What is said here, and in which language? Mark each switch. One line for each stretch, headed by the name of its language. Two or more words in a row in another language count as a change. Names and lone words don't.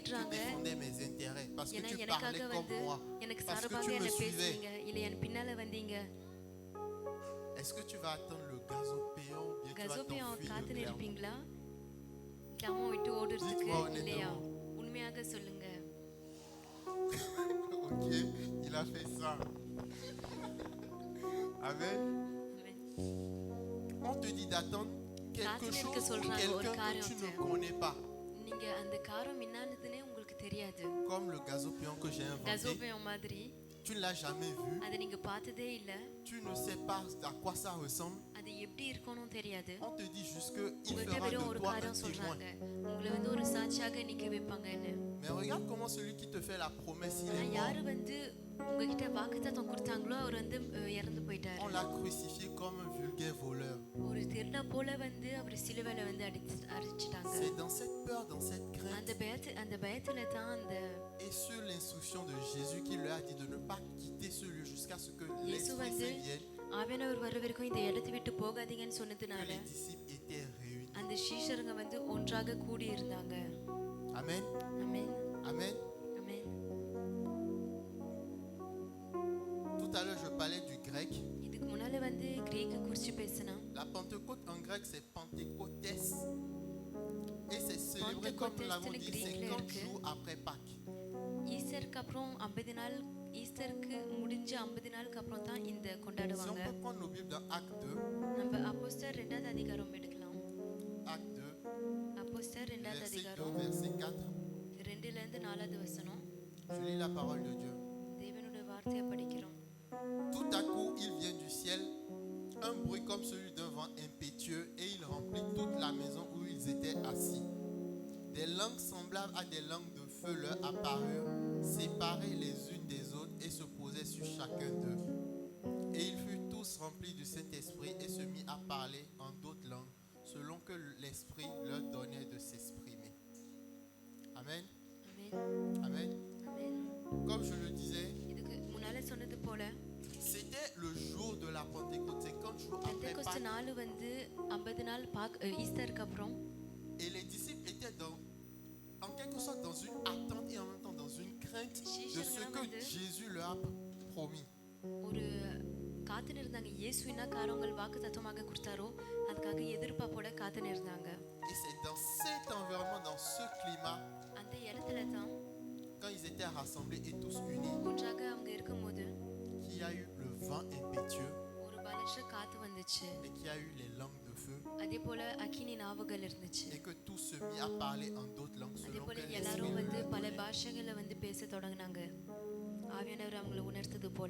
Tamil: தேடுறாங்க.
French: défendais mes intérêts, parce que
Tamil: ஏன்னா
French: tu
Tamil: எனக்காக
French: parlais comme
Tamil: வந்து
French: moi,
Tamil: எனக்கு
French: parce que
Tamil: சார்பாக
French: tu me
Tamil: என்ன
French: suivais.
Tamil: பேசுவீங்க, இல்ல என் பின்னால வந்தீங்க.
French: Est-ce que tu vas attendre le gazopéen ou bien tu vas
Tamil: கசோப்பேயம்
French: t'enfuir de
Tamil: காத்துன்னு
French: Clermont?
Tamil: இருப்பீங்களா, கிளாமோ விட்டு ஓடுறதுக்கு?
French: Dites-moi honnêtement.
Tamil: இல்லையா? உண்மையாக சொல்லுங்க.
French: Ok, il a fait ça. Amen. Amen. On te dit d'attendre quelque
Tamil: காத்துன்னு இருக்க
French: chose ou
Tamil: சொல்றாங்க, ஒரு
French: quelqu'un que tu
Tamil: காரியத்தை.
French: ne connais pas,
Tamil: நீங்க அந்த காரம் என்னானதுன்னே உங்களுக்கு தெரியாது.
French: comme le gazopéen que j'ai inventé.
Tamil: கசோப்பேயம் மாதிரி
French: Tu ne l'as jamais vu,
Tamil: அதை நீங்க பார்த்ததே இல்ல,
French: tu ne sais pas à quoi ça ressemble.
Tamil: அது எப்படி இருக்கணும் தெரியாது.
French: On te dit juste qu'il
Tamil: உங்கள்கிட்ட
French: fera
Tamil: வெறும்
French: de
Tamil: ஒரு
French: toi un
Tamil: காரியம்
French: témoin.
Tamil: சொல்றாங்க, உங்களை வந்து ஒரு சாட்சியாக நிக்க வைப்பாங்கன்னு.
French: Mais regarde comment celui qui te fait la promesse, il
Tamil: ஆனா
French: est
Tamil: யாரு
French: mort.
Tamil: வந்து உங்ககிட்ட வாக்குத்தத்தம் கொடுத்தாங்களோ அவர் வந்து இறந்து போயிட்டாரு.
French: On l'a crucifié comme un vulgaire voleur.
Tamil: ஒரு திருட போல வந்து அவர் சிலுவையில வந்து அடிச்சிட்டாங்க.
French: C'est dans cette peur, dans cette
Tamil: அந்த
French: crainte
Tamil: அந்த பயத்துல தான் அந்த
French: et sur l'instruction de Jésus qui leur a dit de ne pas quitter ce lieu jusqu'à ce que
Tamil: இயேசு
French: l'Esprit
Tamil: வந்து
French: Saint vienne,
Tamil: ஆவியானவர் வர வரைக்கும் இந்த இடத்தை விட்டு போகாதீங்கன்னு
French: que
Tamil: சொன்னதுனால
French: les disciples étaient réunis.
Tamil: அந்த சீஷருங்க வந்து ஒன்றாக கூடி இருந்தாங்க.
French: Amen.
Tamil: ஆமென்.
French: Amen.
Tamil: ஆமென்.
French: Tout à l'heure, je parlais du grec.
Tamil: இதுக்கு முன்னால வந்து கிரேக்க குறிச்சு பேசினோம்.
French: La Pentecôte en grec, c'est Pentecôtes. Et c'est célébré, comme nous l'avons dit, 50 jours après Pâques.
Tamil: ஈஸ்டருக்கு அப்புறம் 50 நாள், ஈஸ்டருக்கு முடிஞ்ச 50 நாளுக்கு அப்புறம் தான் இந்த
French: Si on
Tamil: கொண்டாடுவாங்க.
French: peut prendre nos Bibles dans Acte 2,
Tamil: நம்ம அப்போஸ்தலர் 2வது அதிகாரம் எடுக்கலாம்.
French: Acte 2,
Tamil: அப்போஸ்தலர் 2வது
French: verset 2,
Tamil: அதிகாரம்
French: verset 4.
Tamil: 2ல இருந்து 4வது வசனம்.
French: Je lis la parole de Dieu.
Tamil: தேவனுடைய வார்த்தையை படிக்கிறோம்.
French: Tout à coup, il vient du ciel un bruit comme celui d'un vent impétueux et il remplit toute la maison où ils étaient assis. Des langues semblables à des langues de feu leur apparurent, séparées les unes des autres et se posaient sur chacun d'eux. Et ils furent tous remplis du Saint-Esprit et se mit à parler en d'autres langues, selon que l'Esprit leur donnait de s'exprimer. Amen.
Tamil: ஆமென்.
French: Amen.
Tamil: ஆமென்.
French: Comme je le disais,
Tamil: இதுக்கு முன்னால சொன்னது போல
French: c'était le jour de la Pentecôte, 50 jours après
Tamil: பெந்தேகோஸ்து
French: Pâques.
Tamil: நாள் வந்து 50 நாள் ஈஸ்டருக்கு அப்புறம்
French: Et les disciples étaient en quelque sorte dans une attente et en même temps dans une crainte de ce que Jésus leur a promis.
Tamil: ஒரு காத்துன்னு இருந்தாங்க. இயேசு என்ன காரியங்கள் வாக்கு தத்துவமாக கொடுத்தாரோ அதுக்காக எதிர்பார்ப்போட காத்துன்னு இருந்தாங்க.
French: Et c'est dans cet environnement, dans ce climat,
Tamil: அந்த இடத்துல தான்
French: quand ils étaient rassemblés et tous unis,
Tamil: ஒன்றாக அவங்க இருக்கும்போது
French: qu'il y a eu le vent impétueux
Tamil: ஒரு பலத்த காத்து வந்துச்சு.
French: et qu'il y a eu les langues de feu
Tamil: அதே போல அக்கினி நாவுகள் இருந்துச்சு.
French: et que tous se mit à parler en d'autres langues
Tamil: அதே
French: selon que
Tamil: போல
French: l'Esprit
Tamil: எல்லாரும்
French: leur
Tamil: வந்து பல
French: donnait.
Tamil: பாஷைகளை வந்து பேச தொடங்கினாங்க. ஆவியானவர் அவங்களை உணர்த்தது போல.